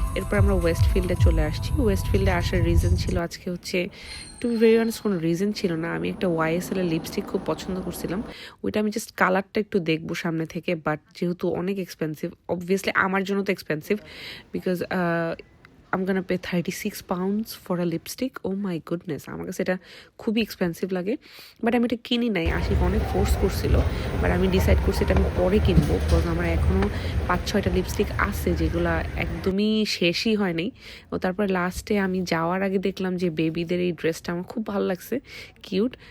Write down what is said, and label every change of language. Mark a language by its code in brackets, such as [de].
[bn] এরপর আমরা ওয়েস্ট ফিল্ডে চলে আসছি। ওয়েস্ট ফিল্ডে আসার রিজন ছিল আজকে হচ্ছে, [en] to be very honest [bn] কোনো রিজন ছিল না, আমি একটা YSL এর লিপস্টিক খুব পছন্দ করছিলাম, ওইটা আমি জাস্ট কালারটা একটু দেখবো সামনে থেকে, বাট যেহেতু অনেক এক্সপেন্সিভ, অবভিয়াসলি আমার জন্য তো expensive, because [en] I'm gonna pay 36 pounds for a lipstick. Oh my goodness, [bn] আমার কাছে এটা খুবই এক্সপেন্সিভ লাগে, বাট আমি এটা কিনি নাই। আশিক অনেক ফোর্স করছিল, বাট আমি ডিসাইড করছি এটা আমি পরে কিনবো, বিকজ আমার এখনও 5-6টা লিপস্টিক আছে যেগুলো একদমই শেষই হয়নি। ও তারপরে লাস্টে আমি যাওয়ার আগে দেখলাম যে বেবিদের এই ড্রেসটা আমার খুব ভালো লাগছে, কিউট।